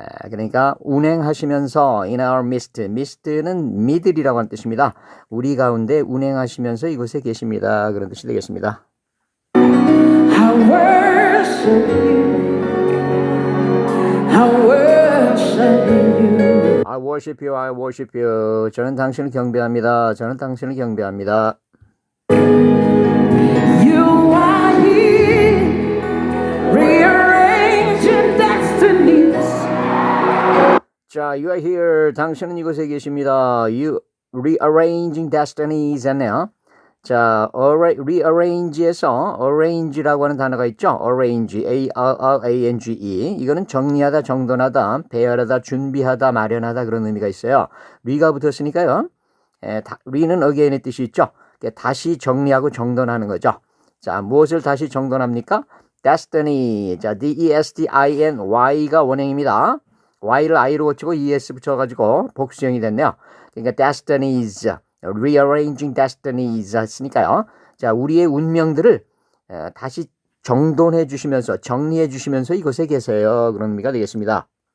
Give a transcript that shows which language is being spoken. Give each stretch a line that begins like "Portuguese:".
Korean: 그러니까 운행하시면서
English: in our midst.
Korean: midst는 미들이라고 하는 뜻입니다. 우리 가운데 운행하시면서 이곳에 계십니다. 그런 뜻이 되겠습니다.
English: I worship you. I worship you. I worship you, I worship you.
Korean: 저는 당신을 경배합니다. 저는 당신을 경배합니다.
English: You are here, rearranging destinies. 자, you are here.
Korean: 당신은 이곳에 계십니다.
English: You rearranging destinies
Korean: 했네요. 자, rearrange에서 arrange라고 하는 단어가 있죠.
English: arrange, A-R-R-A-N-G-E.
Korean: 이거는 정리하다, 정돈하다, 배열하다, 준비하다, 마련하다 그런 의미가 있어요. re가 붙었으니까요. re는 again의 뜻이 있죠. 다시 정리하고 정돈하는 거죠. 자, 무엇을 다시 정돈합니까? destiny. 자, D-E-S-T-I-N-Y가 원형입니다. Y를 I로 고치고 ES 붙여가지고 복수형이 됐네요. 그러니까 destinies.
English: rearranging destinies
Korean: 했으니까요. 자, 우리의 운명들을 다시 정돈해 주시면서 정리해 주시면서 이곳에 계세요. 그런 의미가 되겠습니다.